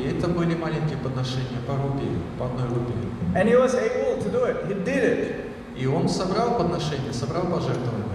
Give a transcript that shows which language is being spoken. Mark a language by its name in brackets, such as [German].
[Russian] И это были маленькие подношения по рупии, по 1 рупии. [English] And he was able to do it. He did it. [Russian] И он собрал подношения, собрал пожертвования.